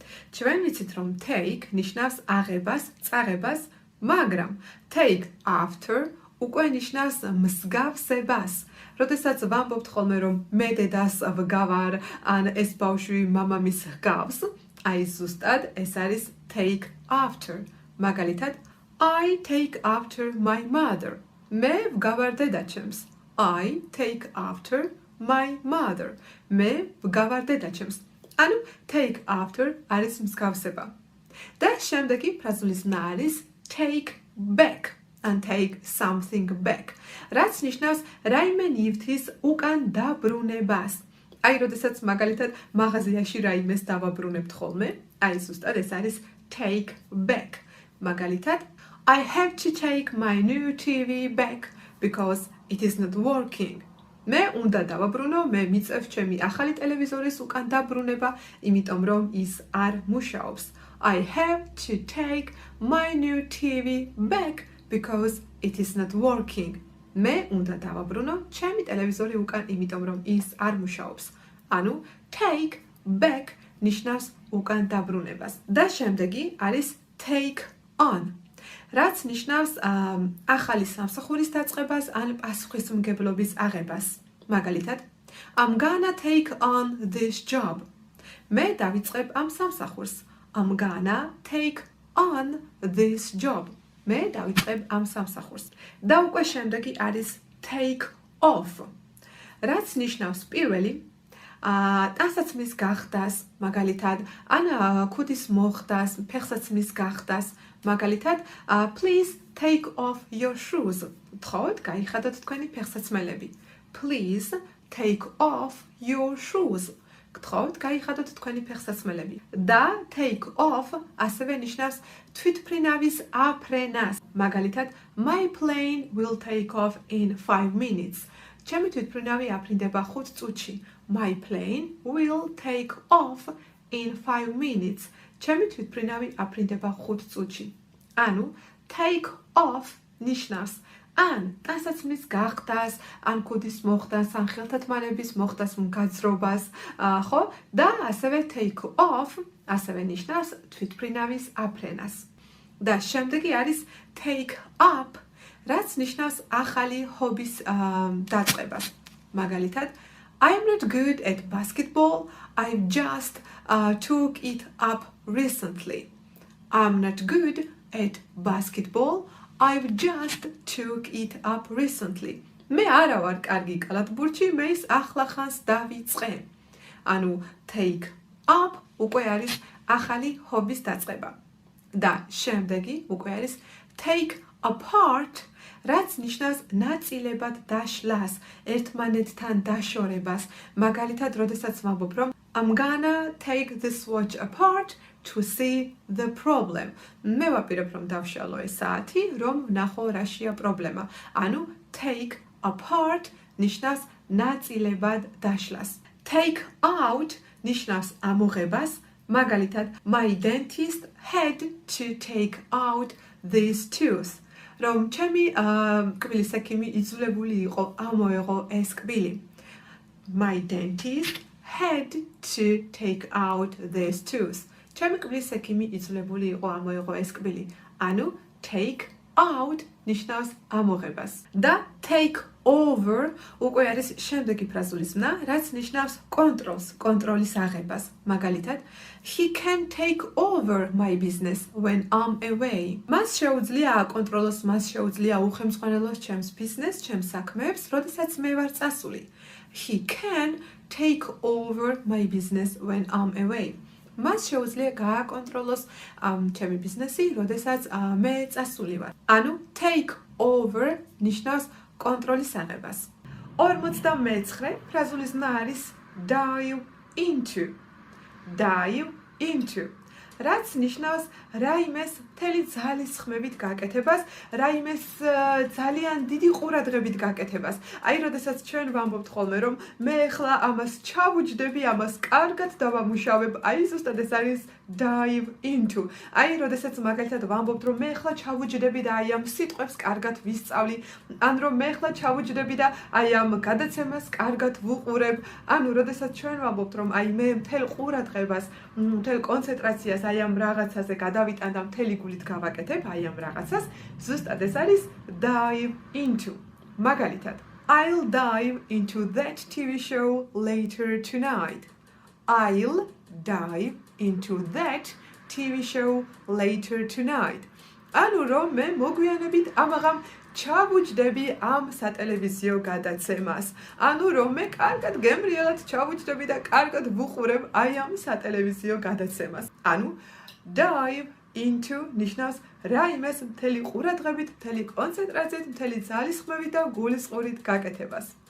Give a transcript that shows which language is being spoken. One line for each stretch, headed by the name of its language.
Georgian: ჩვენ ვიცით, რომ take ნიშნავს აღებას, წაღებას, მაგრამ take after უკვე ნიშნავს მსგავსებას. როდესაც ვამბობთ ხოლმე, რომ მე დედას ვგავარ, ან ეს ბავშვი მამამის ჰგავს, აი ზუსტად ეს არის take after. მაგალითად,
English: I take after my mother.
Georgian: მე ვგავარ დედაჩემს.
English: I take after my mother.
Georgian: მე ვგავარ დედაჩემს. ანუ take after არის მსგავსება. და შემდეგი ფრაზული ზმნა არის take back.
English: And take something back.
Georgian: რაც ნიშნავს რაიმე ნივთის უკან დაბრუნებას. აი, როდესაც მაგალითად მაღაზიაში რაიმეს დავაბრუნებთ ხოლმე, აი ზუსტად ეს არის take back. მაგალითად,
English: I have to take my new TV back because it is not working.
Georgian: მე უნდა დავაბრუნო, მე მიწევ ჩემი ახალი ტელევიზორის უკან დაბრუნება, იმიტომ რომ ის არ მუშაობს.
English: I have to take my new TV back because it is not working.
Georgian: მე უნდა დავაბრუნო ჩემი ტელევიზორი უკან, იმიტომ რომ ის არ მუშაობს. ანუ take back ნიშნავს უკან დაბრუნებას. და შემდეგი არის take on. რაც ნიშნავს ახალი სამსახურის დაწყებას ან პასუხისმგებლობის აღებას. მაგალითად,
English: I'm gonna take on this job.
Georgian: მე დავიწყებ ამ სამსახურს.
English: I'm gonna take on this job.
Georgian: მე დავიწყებ ამ სამსახურს. და უკვე შემდეგი არის take off. რაც ნიშნავს პირველი ტანსაცმლის გახდას, მაგალითად, ან ქუდის მოხდას, ფეხსაცმლის გახდას, მაგალითად,
English: please take off your shoes.
Georgian: გთხოვთ, გაიხადოთ თქვენი ფეხსაცმელები.
English: Please take off your shoes.
Georgian: გთხოვთ, გაიხადოთ თქვენი ფეხსაცმელები. და take off ასევე ნიშნავს თვითმფრინავის აფრენას. მაგალითად,
English: my plane will take off in 5 minutes.
Georgian: ჩემი თვითმფრინავი აფრინდება 5 წუთში.
English: My plane will take off in 5 minutes.
Georgian: ჩემი თვითმფრინავი აფრინდება 5 წუთში. ანუ take off ნიშნავს ან ტანსაცმლის გახდას, ან ქუდის მოხდას, ან ხელთათმანების მოხდას, მგაძრობას, ხო? და ასევე take off ასევე ნიშნავს თვითმფრინავის აფრენას. და შემდეგი არის take up, რაც ნიშნავს ახალი ჰობის დაწყებას. მაგალითად,
English: I'm not good at basketball. I just took it up recently. I'm not good at basketball. I've just took it up recently.
Georgian: მე არა ვარ კარგი კალათბურთში, მე ის ახლახანს დავიწყე. ანუ take up უკვე არის ახალი ჰობის დაწყება. და შემდეგი უკვე არის take apart, რაც ნიშნავს ნაწილებად დაშლას, ერთმანეთთან დაშორებას. მაგალითად, როდესაც ვამბობ, რომ
English: I'm gonna take this watch apart to see the problem.
Georgian: მე ვაპირებ, რომ დავშალო ეს საათი, რომ ვნახო რაშია პრობლემა. ანუ take apart ნიშნავს ნაწილებად დაშლას. Take out ნიშნავს ამოღებას. მაგალითად,
English: my dentist had to take out these tooth.
Georgian: რომ ჩემი კბილის ექიმი იძულებული იყო ამოეღო ეს კბილი.
English: My dentist had to take out these tooth.
Georgian: ჩემი კბილის ექიმი იძულებული იყო ამოეღო ეს კბილი. ანუ take out ნიშნავს ამოღებას. და take over უკვე არის შემდეგი ფრაზული ზმნა, რაც ნიშნავს კონტროლს, კონტროლის აღებას. მაგალითად,
English: he can take over my business when I'm away.
Georgian: მას შეუძლია აკონტროლოს, მას შეუძლია უხელმძღვანელოს ჩემს ბიზნესს, ჩემს საქმეებს, როდესაც მე ვარ წასული.
English: He can take over my business when I'm away.
Georgian: მას შეუძლია გააკონტროლოს ჩემი ბიზნესი, როდესაც მე წასული ვარ. ანუ take over ნიშნავს კონტროლის აღებას. 59 ფრაზული ზმნა არის dive into. Dive into. რაც ნიშნავს რაიმეს მთელი ძალის ხმებით გაკეთებას, რაიმეს ძალიან დიდი ყურადღებით გაკეთებას. აი, როდესაც ჩვენ ვამბობთ ხოლმე, რომ მე ახლა ამას ჩავუჯდები, ამას კარგად დავამუშავებ, აი ზუსტად ეს არის dive into. აი, როდესაც მაგალითად ვამბობთ, რომ მე ახლა ჩავუჯდები და აი ამ სიტყვებს კარგად ვისწავლი, ან რომ მე ახლა ჩავუჯდები და აი ამ გადაცემას კარგად ვუყურებ, ანუ როდესაც ჩვენ ვამბობთ, რომ აი მე მთელ ყურადღებას, მთელ კონცენტრაციას აი ამ რაღაცაზე გადავიტან და მთელი გულით გავაკეთებ, აი ამ რაღაცას, ზუსტად ეს არის dive into. მაგალითად,
English: I'll dive into that TV show later tonight. I'll dive into that TV show later tonight.
Georgian: ანუ რომ მე მოგვიანებით ამაღამ ჩავუჯდები ამ სატელევიზიო გადაცემას. ანუ რომ მე კარგად გემრიელად ჩავუჯდები და კარგად ვუყურებ აი ამ სატელევიზიო გადაცემას. ანუ dive into ნიშნავს რაიმეს მთელი ყურადღებით, მთელი კონცენტრაციით, მთელი ძალისხმევით და გულისყურით გაკეთებას.